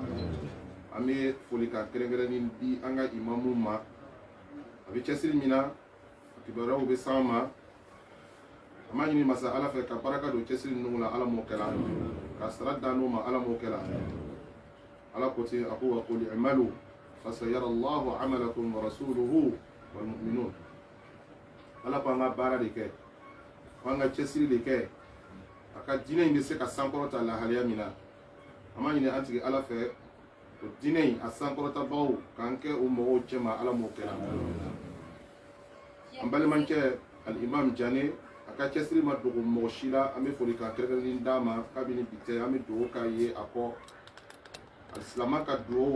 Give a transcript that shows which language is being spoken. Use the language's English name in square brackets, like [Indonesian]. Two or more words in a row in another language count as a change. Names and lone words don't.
[Bambara] an bɛ folikan kɛrɛnkɛrɛnnen di an ka imamu ma a bɛ cɛsiri min na kibaruyaw bɛ s'an ma an b'a ɲini masa ala fɛ ka baraka don cɛsiri ninnu la ala m'o kɛra ka sara da n'o ma ala m'o kɛra ala ko ten a ko [Arabic] وقل اعملوا فسيرى الله عملكم ورسوله والمؤمنون [Bambara] ala ko an ka baara de kɛ an ka cɛsiri de kɛ a ka diinɛ in bɛ se ka sankɔrɔta lahalaya min na an b'a ɲini an tigi ala fɛ o diinɛ in a sankɔrɔtabagaw k'an kɛ o mɔgɔw cɛma ala m'o kɛra an balimakɛ al-imam Jane a ka cɛsiri ma dogo mɔgɔ si la an bɛ folikan kɛrɛnkɛrɛnnen d'a ma kabini bi tɛ an bɛ dugawu k'a ye a kɔ alisilama ka dugawu a